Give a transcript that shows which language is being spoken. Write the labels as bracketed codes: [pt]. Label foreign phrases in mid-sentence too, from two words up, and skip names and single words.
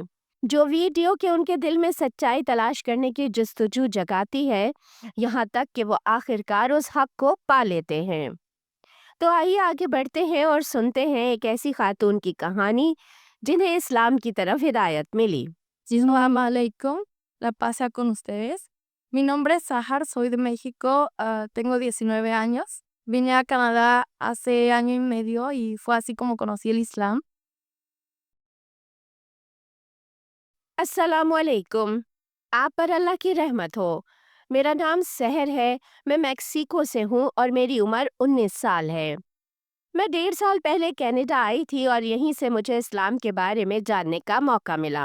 [ur] جو ویڈیو کے ان کے دل میں سچائی تلاش کرنے کی جستجو جگاتی ہے، یہاں تک کہ وہ آخرکار اس حق کو پا لیتے ہیں. تو آئیے آگے بڑھتے ہیں اور سنتے ہیں ایک ایسی خاتون کی کہانی جنہیں اسلام کی طرف ہدایت ملی. [ar] السلام عليكم, [es] la paz sea con ustedes. Mi nombre es Sahar, soy de México, tengo 19 años. Vine a Canadá hace año y medio y fue así como conocí el Islam. [ar] السلام عليكم. [ur] آپ پر اللہ کی رحمت ہو۔ میرا نام سحر ہے. میں میکسیکو سے ہوں اور میری عمر 19 سال ہے. میں 1.5 سال پہلے کینیڈا آئی تھی اور یہیں سے مجھے اسلام کے بارے میں جاننے کا موقع ملا.